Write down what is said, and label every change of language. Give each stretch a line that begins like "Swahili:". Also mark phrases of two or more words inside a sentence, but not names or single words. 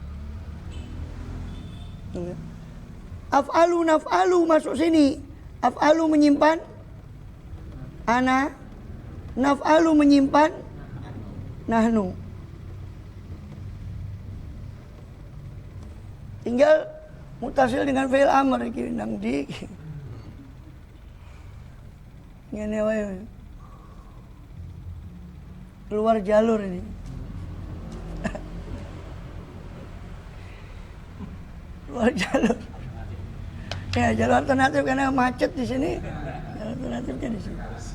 Arabic: Af'alu naf'alu
Indonesian: masuk sini. Af'alu menyimpan ana, naf'alu menyimpan nahnu. Tinggal mutasil dengan
Arabic: fi'il amr
Javanese: iki nang di. Ngene wae.
Indonesian: Keluar jalur ini. Keluar jalur. Ya, jalur alternatif karena macet di sini. Jalur alternatifnya di sini.